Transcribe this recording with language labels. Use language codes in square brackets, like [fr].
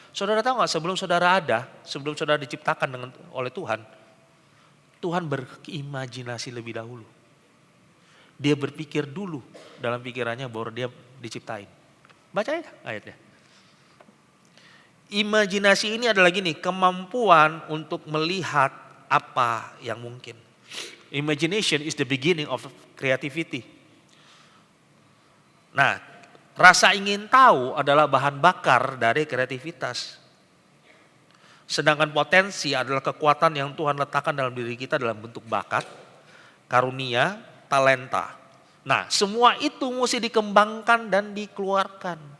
[id] Saudara tahu nggak sebelum saudara diciptakan oleh Tuhan, Tuhan berimajinasi lebih dahulu. Dia berpikir dulu dalam pikirannya bahwa dia diciptain. Baca ya ayatnya. Imajinasi ini adalah gini, kemampuan untuk melihat apa yang mungkin. [en] Imagination is the beginning of creativity. [id] Nah, rasa ingin tahu adalah bahan bakar dari kreativitas. Sedangkan potensi adalah kekuatan yang Tuhan letakkan dalam diri kita dalam bentuk bakat, karunia, talenta. Nah, semua itu mesti dikembangkan dan dikeluarkan.